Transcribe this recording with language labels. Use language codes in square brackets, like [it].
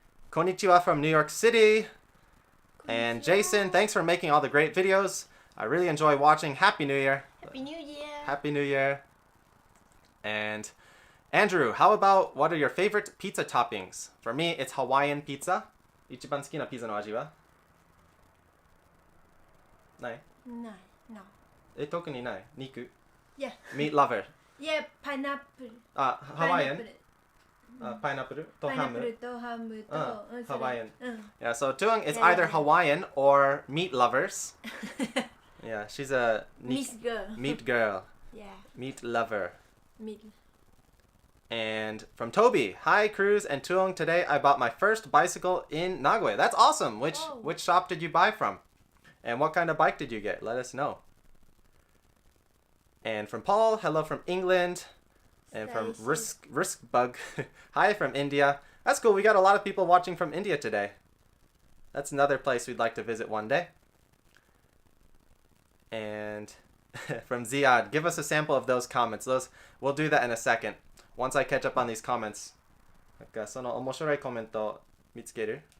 [en] Konnichiwa from New York City. And Jason, thanks for making all the great videos. I really enjoy watching. Happy New Year. Happy New Year. Happy New Year. And Andrew, how about what are your favorite pizza toppings? For me, it's Hawaiian pizza. [ja] 一番好きなピザの味はない？ない。 [en] No. [ja] 特にない肉 [en] Yeah. Meat lover. Yeah, pineapple. Hawaiian? [ja] Pineapple とハム Pineapple とハムと、 [en] Hawaiian. うん。 Yeah, so Tuong is Yeah, either yeah. Hawaiian or meat lovers. Yeah, she's a Miss girl. meat girl. Yeah. Meat lover. Meat. And from Toby, hi Cruz and Tuong. Today I bought my first bicycle in Nagoya. That's awesome. Which shop did you buy from? And what kind of bike did you get? Let us know. And from Paul, hello from England. And from Risk Bug, hi from India. That's cool. We got a lot of people watching from India today. That's another place we'd like to visit one day. And from Ziad, give us a sample of those comments. We'll do that in a second. Once I catch up on these comments. [ja] なんかその面白いコメント見つける？